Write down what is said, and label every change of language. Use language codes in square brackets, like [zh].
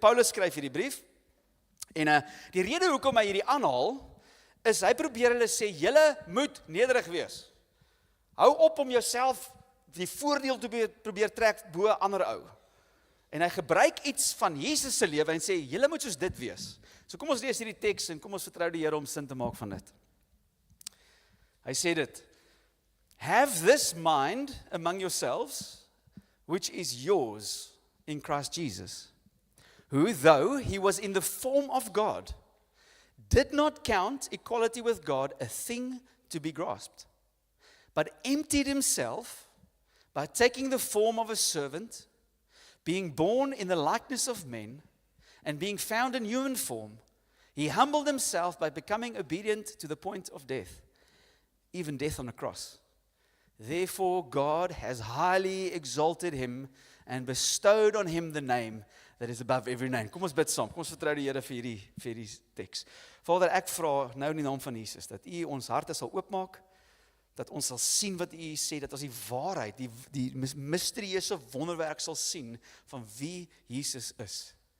[af] Paulus skryf hierdie brief, en die rede hoekom hy hierdie aanhaal, is hy probeer hulle sê, julle moet nederig wees. Hou op om jouself die voordeel te probeer trek bo ander ou. En hy gebruik iets van Jesus se lewe en sê, julle moet soos dit wees. So kom ons lees hierdie teks en kom ons vertrou die Here om sin te maak van dit. Hy sê dit, [en] have this mind among yourselves, which is yours in Christ Jesus, who though he was in the form of God, did not count equality with God a thing to be grasped, but emptied himself by taking the form of a servant, being born in the likeness of men, and being found in human form, he humbled himself by becoming obedient to the point of death, even death on a cross. Therefore God has highly exalted him and bestowed on him the name that is above every name. [af] Kom ons bid saam, kom ons vertrou die Here vir hierdie teks. Vader, ek vra nou in die naam van Jesus, dat U ons harte sal oopmaak, dat ons sal sien wat U sê, dat ons die waarheid, die misterieuse wonderwerk sal sien, van wie Jesus is.